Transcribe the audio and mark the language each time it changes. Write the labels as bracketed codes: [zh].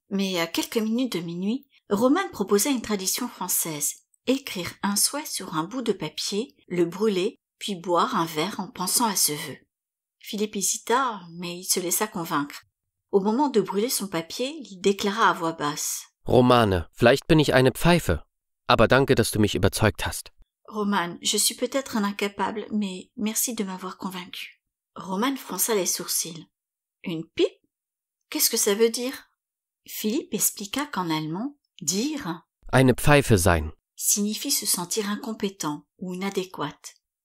[fr] Mais à quelques minutes de minuit, Roman proposa une tradition française. Écrire un souhait sur un bout de papier, le brûler, puis boire un verre en pensant à ce vœu. Philippe hésita, mais il se laissa convaincre. Au moment de brûler son papier, il déclara à voix basse. [de] « Romane, vielleicht bin ich eine Pfeife, aber danke, dass du mich überzeugt hast. » [fr] Roman, je suis peut-être un incapable, mais merci de m'avoir convaincu. Roman fronça les sourcils. Une pipe ? Qu'est-ce que ça veut dire ? Philippe expliqua qu'en allemand, dire [de] Eine Pfeife sein [fr] signifie se sentir incompétent ou inadéquate.